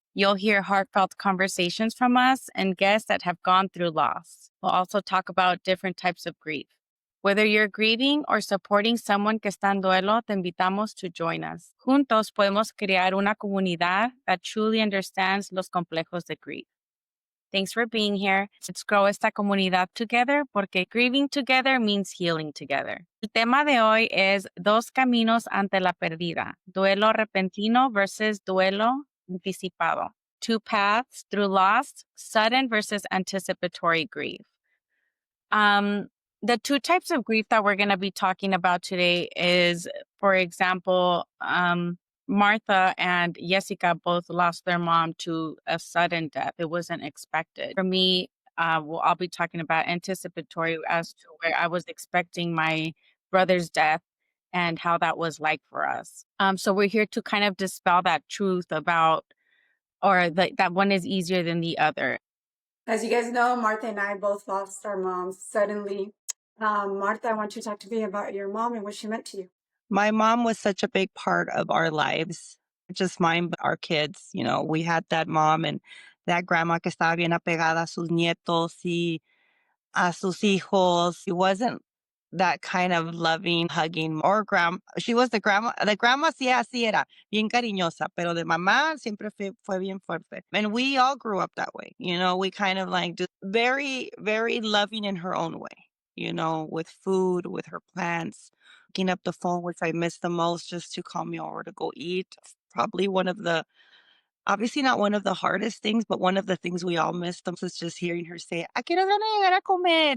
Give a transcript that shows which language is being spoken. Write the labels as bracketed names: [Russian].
[English] You'll hear heartfelt conversations from us and guests that have gone through loss. We'll also talk about different types of grief. Whether you're grieving or supporting someone [Spanish] que está en duelo, te invitamos [English] to join us. [Spanish] Juntos podemos crear una comunidad [English] that truly understands [Spanish] los complejos de [English] grief. Thanks for being here. Let's grow [Spanish] esta comunidad [English] together [Spanish] porque [English] grieving together means healing together. [Spanish] El tema de hoy es dos caminos ante la pérdida. Duelo repentino versus duelo anticipado. [English] Two paths through loss, sudden versus anticipatory grief. The two types of grief that we're going to be talking about today is, for example, Martha and Jessica both lost their mom to a sudden death. It wasn't expected. For me, I'll be talking about anticipatory as to where I was expecting my brother's death and how that was like for us. So we're here to kind of dispel that truth about, or that one is easier than the other. As you guys know, Martha and I both lost our moms suddenly. Martha, I want you to talk to me about your mom and what she meant to you. My mom was such a big part of our lives, just mine, but our kids. You know, we had that mom and that grandma [Spanish] que estaba bien apegada a sus nietos y a sus hijos. [English] It wasn't that kind of loving, hugging, or she was the grandma. The grandma [Spanish] sí así era, bien cariñosa, pero de mamá siempre fue bien fuerte. [English] And we all grew up that way. You know, we kind of like just very, very loving in her own way. You know, with food, with her plants, picking up the phone, which I miss the most, just to call me over to go eat. Probably obviously not one of the hardest things, but one of the things we all miss the most is just hearing her say, [Spanish] ¿a qué hora van a llegar a comer?